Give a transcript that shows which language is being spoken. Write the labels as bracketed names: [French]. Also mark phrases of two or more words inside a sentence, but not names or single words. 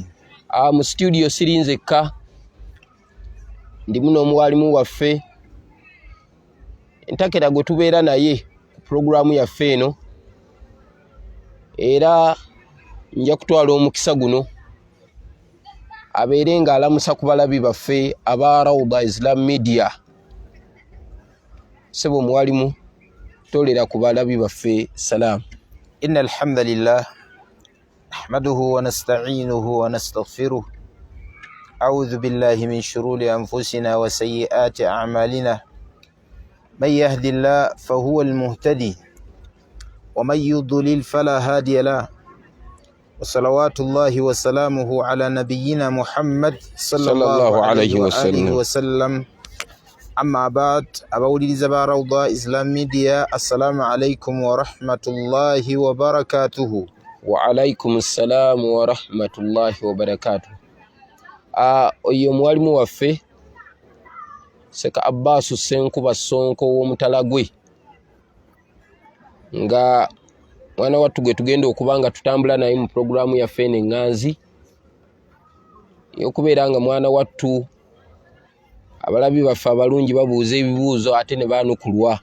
[Ganda] Mu studio siri nzekka, ndimu n'omuwalimu waffe entakera gwe tubeera naye ku pulogulaamu yaffe eno, era nja kutwala omukisa guno abeere nga alamusa ku balabi baffe aba Rawda Islam Media. Sebo muwalimu tolera ku balabi baffe salaamu. [Arabic] إن الحمد لله نحمده ونستعينه ونستغفره. أعوذ بالله من شرور أنفسنا وسيئات أعمالنا. من يهده الله فهو المهتدي ومن يضلل فلا هادي له. وصلوات الله وسلامه على نبينا محمد صلى الله عليه وآله وسلم. أما بعد، أبولي زبا روضة إسلام ميديا، السلام عليكم ورحمة الله وبركاته. وعليكم السلام ورحمة الله وبركاته. [Ganda] Oyo mwalimu waffe Seka Abbas Senkuba Sonko w'Omutalagwe, nga mwana wattu gwe tugenda okuba nga tutambula naye mu pulogulaamu yaffe eno eŋŋanzi y'okubeera nga mwana wattu abalabi baffe abalungi babuuza ebibuuzo ate ne baanukulwa.